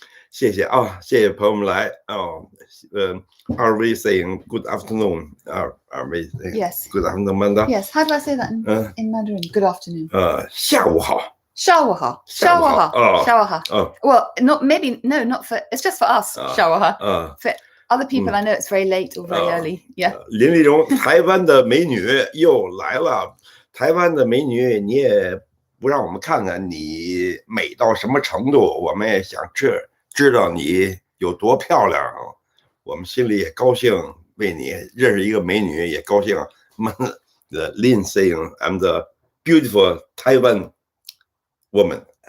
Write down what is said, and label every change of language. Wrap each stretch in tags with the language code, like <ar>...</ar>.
<zh>谢谢啊，谢谢朋友们来哦。</zh> <en>Are we saying good afternoon? Are we saying Yes. Good afternoon, Amanda? Yes. How do I say that in Mandarin? Good afternoon.</en> <zh>下午好。下午好。下午好。下午好。</zh> <en>Well, not for. It's just for us.</en> <zh>下午好。</zh> <en>For other people, I know it's very late or very early. Yeah.</en> <zh>林立荣，台湾的美女又来了。台湾的美女，你也不让我们看看你美到什么程度，我们也想知道你有多漂亮，我们心里也高兴，为你认识一个美女也高兴。</zh> <en>The Lin saying I'm the beautiful Taiwan woman.</en>